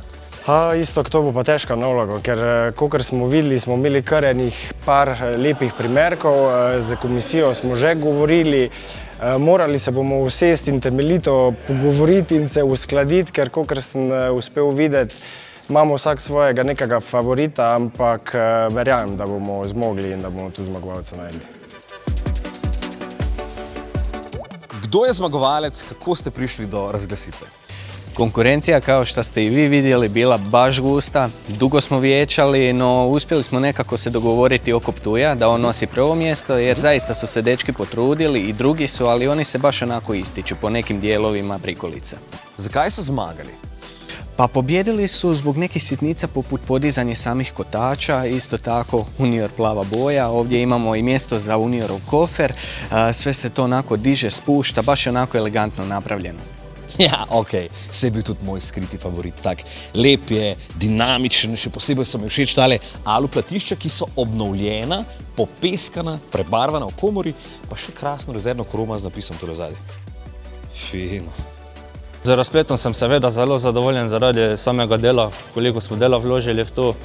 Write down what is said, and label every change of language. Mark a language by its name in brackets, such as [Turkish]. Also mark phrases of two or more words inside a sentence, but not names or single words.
[Slovenian] Isto, to bo pa težka naloga, ker kakor smo videli, smo imeli kar enih par lepih primerkov, z komisijo smo že govorili, morali se bomo usesti in temeljito pogovoriti in se uskladiti, ker kakor sem uspel videti, imamo vsak svojega nekega favorita, ampak verjamem, da bomo zmogli in da bomo tudi zmagovalca našli. Kdo je zmagovalec, kako ste prišli do razglasitve? [Croatian] Konkurencija, kao što ste i vi vidjeli, bila baš gusta. Dugo smo vijećali, no uspjeli smo nekako se dogovoriti oko Ptuja da on nosi prvo mjesto, jer zaista su se dečki potrudili i drugi su, ali oni se baš onako ističu po nekim dijelovima prikolica. [Slovenian] Zakaj su zmagali? [Croatian] Pa pobjedili su zbog nekih sitnica poput podizanja samih kotača, isto tako Unior plava boja, ovdje imamo i mjesto za Uniorov kofer, sve se to onako diže, spušta, baš je onako elegantno napravljeno. [Slovenian] Ja, okej, se je bil tudi moj skriti favorit, tak lep je, dinamičen, še posebej so mi všeč tale aluplatišča, ki so obnovljena, popeskana, prebarvana v komori, pa še krasno rezervno kroma z napisom tule zadaj. Fino. Z razpletom sem seveda zelo zadovoljen zaradi samega dela, koliko smo dela vložili v to.